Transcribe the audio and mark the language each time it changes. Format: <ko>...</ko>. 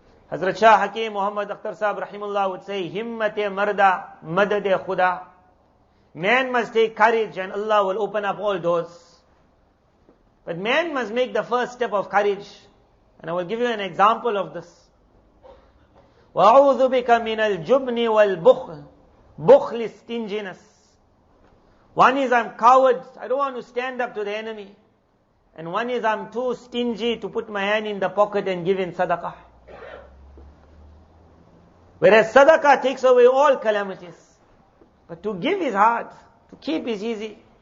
<en>Hazrat Shah Hakim Muhammad Akhtar Sahib Rahimullah would say,</en> <fa>Himmate marda madade khuda.</fa> <en>Man must take courage and Allah will open up all doors. But man must make the first step of courage. And I will give you an example of this.</en> <ar>وَأَعُوذُ بِكَ مِنَ الْجُبْنِ وَالْبُخْلِ</ar> <en>Bukhl is stinginess. One is I'm coward, I don't want to stand up to the enemy. And one is I'm too stingy to put my hand in the pocket and give in sadaqah. Whereas sadaqah takes away all calamities. But to give is hard. To keep is easy.</en>